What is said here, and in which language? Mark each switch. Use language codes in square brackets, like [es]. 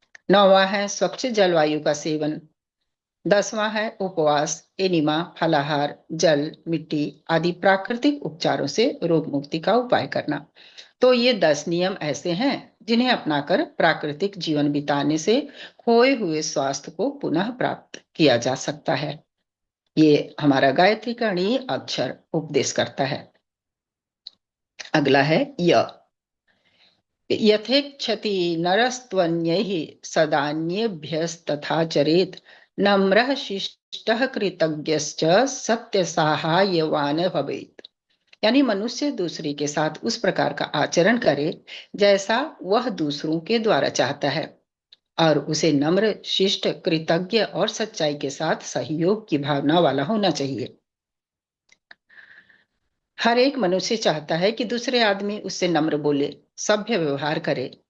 [hi] नौवां है स्वच्छ जलवायु का सेवन। 10वां है उपवास, एनिमा, फलाहार, जल, मिट्टी आदि प्राकृतिक उपचारों से रोग मुक्ति का उपाय करना। तो ये 10 नियम ऐसे हैं जिन्हें अपनाकर प्राकृतिक जीवन बिताने से खोए हुए स्वास्थ्य को पुनः प्राप्त किया जा सकता है। ये हमारा गायत्री का णी अक्षर उपदेश करता है। अगला है य। [sa] यथेच्छति नरस्त्वन्यैः सदान्येभ्यस्तथा चरेत्, नम्रः शिष्टः कृतज्ञश्च सत्यसाहाय्यवान् भवेत्। [hi] यानी मनुष्य दूसरे के साथ उस प्रकार का आचरण करे जैसा वह दूसरों के द्वारा चाहता है और उसे नम्र, शिष्ट, कृतज्ञ और सच्चाई के साथ सहयोग की भावना वाला होना चाहिए। हर एक मनुष्य चाहता है कि दूसरे आदमी उससे नम्र बोले, सभ्य व्यवहार करे